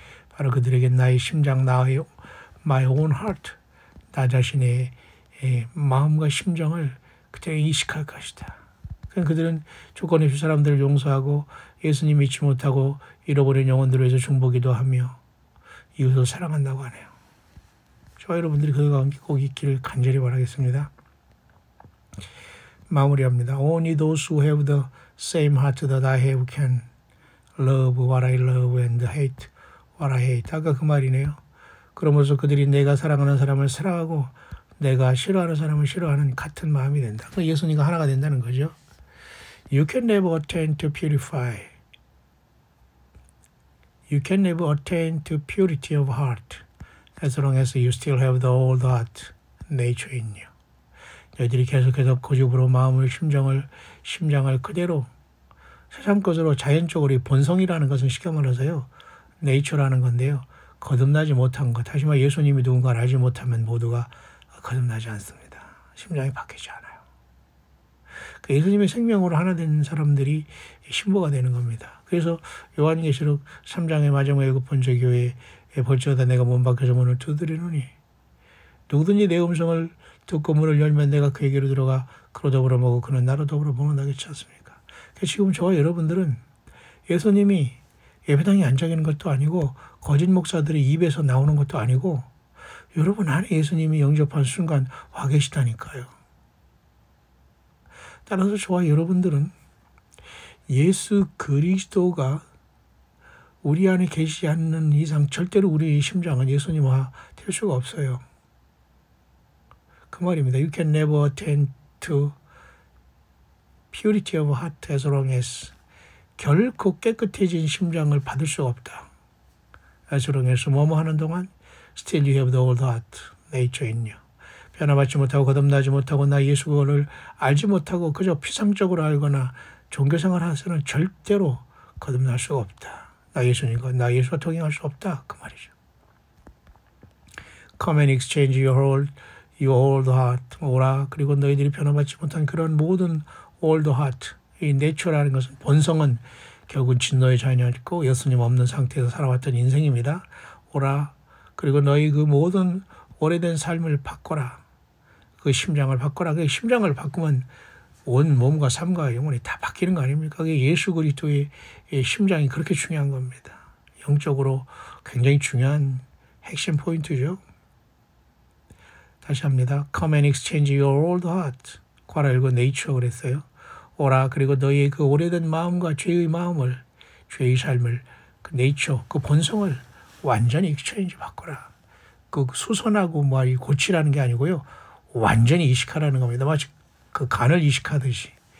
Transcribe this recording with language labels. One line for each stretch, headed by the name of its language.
Korean: 바로 그들에게 나의 심장, 나의
English: my own heart,
Korean: 나 자신의 마음과 심정을 그들에게 이식할 것이다. 그들은 조건 없이 사람들을 용서하고 예수님 믿지 못하고 잃어버린 영혼들을 위해서 중보기도 하며 이웃을 사랑한다고 하네요. 저와 여러분들이 그 가운데 꼭 있기를 간절히 바라겠습니다. 마무리합니다.
English: Only those who have the same heart that I have can love what I love and hate what I hate.
Korean: 아까 그 말이네요. 그러면서 그들이 내가 사랑하는 사람을 사랑하고 내가 싫어하는 사람을 싫어하는 같은 마음이 된다. 예수님과 하나가 된다는 거죠.
English: You can never attain to purify. You can never attain to purity of heart as long as you still have the old heart nature in you.
Korean: 너희들이 계속해서 고집으로 마음을, 심장을 그대로 세상 것으로 자연적으로 본성이라는 것은 쉽게 말해서요. nature라는 건데요. 거듭나지 못한 것. 다시 말해 예수님이 누군가를 알지 못하면 모두가 거듭나지 않습니다. 심장이 바뀌지 않아요. 예수님의 생명으로 하나 된 사람들이 신부가 되는 겁니다. 그래서 요한계시록 3장의 마지막 7번째 교회에 볼지어다 내가 문 밖에서 문을 두드리노니 누구든지 내 음성을 듣고 문을 열면 내가 그에게로 들어가 그로 더불어 먹고 그는 나로 더불어 먹는다겠지 않습니까? 지금 저와 여러분들은 예수님이 예배당에 앉아 있는 것도 아니고 거짓 목사들의 입에서 나오는 것도 아니고 여러분 안에 예수님이 영접한 순간 와 계시다니까요. 따라서 저와 여러분들은 예수 그리스도가 우리 안에 계시지 않는 이상 절대로 우리의 심장은 예수님화 될 수가 없어요. 그 말입니다.
English: You can never attain to purity of heart as long as
Korean: 결코 깨끗해진 심장을 받을 수 없다.
English: as long as
Korean: 뭐뭐 하는 동안
English: still you have the old heart nature in you.
Korean: 변화받지 못하고 거듭나지 못하고 나 예수를 알지 못하고 그저 피상적으로 알거나 종교생활 하서는 절대로 거듭날 수가 없다. 나 예수와 동행할 수 없다. 그 말이죠.
English: Come and exchange your old heart.
Korean: 오라. 그리고 너희들이 변화받지 못한 그런 모든
English: old heart.
Korean: 이 내추라는 것은 본성은 결국은 진노의 자녀였고 예수님 없는 상태에서 살아왔던 인생입니다. 오라. 그리고 너희 그 모든 오래된 삶을 바꿔라. 그 심장을 바꿔라. 그 심장을 바꾸면 온 몸과 삶과 영혼이 다 바뀌는 거 아닙니까? 그게 예수 그리스도의 심장이 그렇게 중요한 겁니다. 영적으로 굉장히 중요한 핵심 포인트죠. 다시 합니다.
English: Come and exchange your old heart.
Korean: 괄호 열고 nature 그랬어요. 오라. 그리고 너희의 그 오래된 마음과 죄의 마음을, 죄의 삶을, 그 nature, 그 본성을 완전히 exchange 바꿔라. 그 수선하고 고치라는 게 아니고요. 완전히 이식하라는 겁니다. 마치 그 간을 이식하듯이